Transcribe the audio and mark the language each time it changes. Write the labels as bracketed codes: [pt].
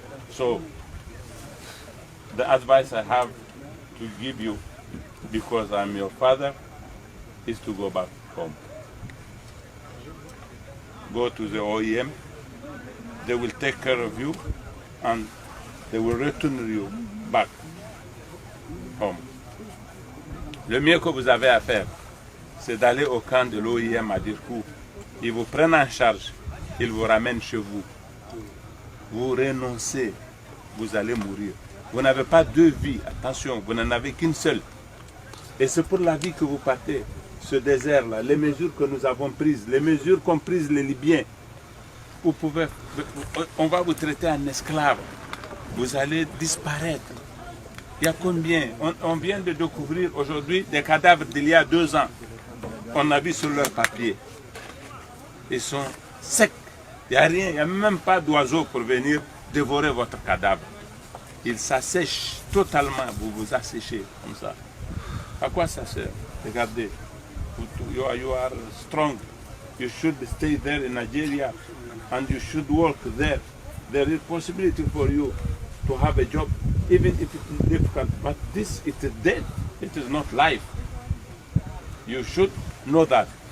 [en] So, the advice I have to give you, because I'm your father, is to go back home. Go to the OEM, they will take care of you and they will return you back home. [fr] Le mieux que vous avez à faire, c'est d'aller au camp de l'OIM à Dirkou. Ils vous prennent en charge, ils vous ramènent chez vous. Vous renoncez, vous allez mourir. Vous n'avez pas deux vies, attention, vous n'en avez qu'une seule. Et c'est pour la vie que vous partez. Ce désert-là, les mesures que nous avons prises, les mesures qu'ont prises les Libyens, on va vous traiter en esclave. Vous allez disparaître. Il y a combien? On vient de découvrir aujourd'hui des cadavres d'il y a 2 ans. On a vu sur leur papier. Ils sont secs. Il n'y a rien, il n'y a même pas d'oiseaux pour venir dévorer votre cadavre. Ils s'assèchent totalement, vous vous asséchez comme ça. À quoi ça sert? Regardez, [en] you are strong. You should stay there in Nigeria and you should work there. There is possibility for you to have a job, even if it is difficult. But this, it is dead. It is not life. You should know that.